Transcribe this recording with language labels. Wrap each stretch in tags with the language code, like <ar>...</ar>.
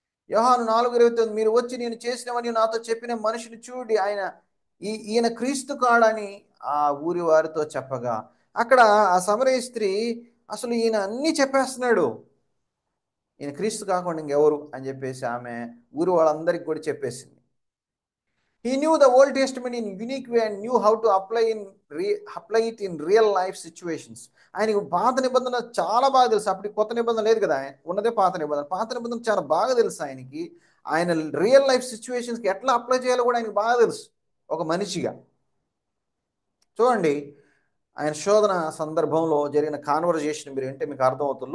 <te>యోహాను 4:29 మీరు వచ్చి నేను చేసినవని నాతో చెప్పిన మనిషిని చూడి, ఈయన క్రీస్తు కాడని ఆ ఊరి వారితో చెప్పగా, అక్కడ ఆ సమరయ స్త్రీ అసలు ఈయన అన్నీ చెప్పేస్తున్నాడు, ఈయన క్రీస్తు కాకుండా ఇంకెవరు అని చెప్పేసి ఆమె ఊరు వాళ్ళందరికీ కూడా చెప్పేసింది.</te> <en>He knew the Old Testament in unique way and knew how to apply it in real life situations.</en> <te>ఆయనకు పాత నిబంధన చాలా బాగా తెలుసు. అప్పుడు కొత్త నిబంధన లేదు కదా, ఉన్నదే పాత నిబంధన. పాత నిబంధన చాలా బాగా తెలుసు ఆయనకి. ఆయన రియల్ లైఫ్ సిచ్యువేషన్స్కి ఎట్లా అప్లై చేయాలో కూడా ఆయనకు బాగా తెలుసు ఒక మనిషిగా. చూడండి, ఆయన శోధన సందర్భంలో జరిగిన కాన్వర్జేషన్ మీరు వింటే మీకు అర్థమవుతుంది.</te>